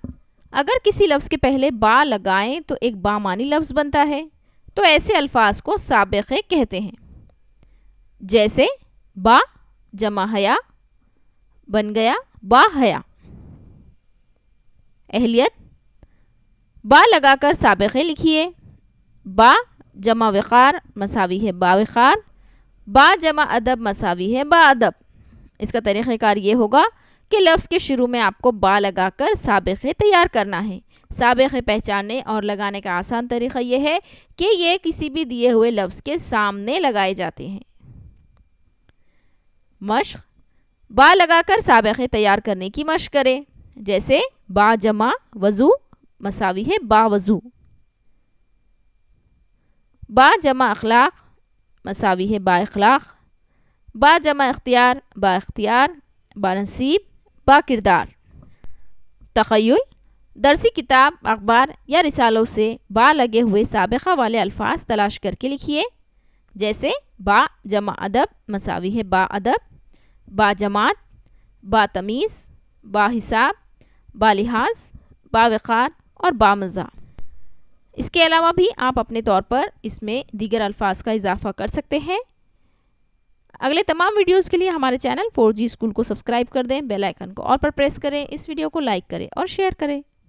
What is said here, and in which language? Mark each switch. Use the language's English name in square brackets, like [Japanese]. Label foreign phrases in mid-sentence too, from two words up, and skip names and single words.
[Urdu] اگر کسی لفظ کے پہلے با لگائیں تو ایک با معنی لفظ بنتا ہے، تو ایسے الفاظ کو سابقے کہتے ہیں، جیسے با جمع حیا بن گیا با حیا۔ اہلیت، با لگا کر سابقے لکھیے۔ با جمع وقار مساوی ہے با وقار، با جمع ادب مساوی ہے با ادب۔ اس کا طریقہ کار یہ ہوگا کہ لفظ کے شروع میں آپ کو با لگا کر سابقے تیار کرنا ہے۔ سابقے پہچاننے اور لگانے کا آسان طریقہ یہ ہے کہ یہ کسی بھی دیے ہوئے لفظ کے سامنے لگائے جاتے ہیں۔ مشق، با لگا کر سابقے تیار کرنے کی مشق کریں، جیسے با جمع وضو مساوی ہے با وضو، با جمع اخلاق مساوی ہے با اخلاق، با جمع اختیار با اختیار، با نصیب با کردار۔ تخیل، درسی کتاب، اخبار یا رسالوں سے با لگے ہوئے سابقہ والے الفاظ تلاش کر کے لکھیے، جیسے با جمع ادب مساوی ہے با ادب، با جماعت، با تمیز، با حساب، با لحاظ، با وقار اور با مزہ۔ اس کے علاوہ بھی آپ اپنے طور پر اس میں دیگر الفاظ کا اضافہ کر سکتے ہیں۔ اگلے تمام ویڈیوز کے لیے ہمارے چینل 4G اسکول کو سبسکرائب کر دیں، [English] bell icon [Urdu] کو آل پر پریس کریں، اس ویڈیو کو لائک کریں اور شیئر کریں۔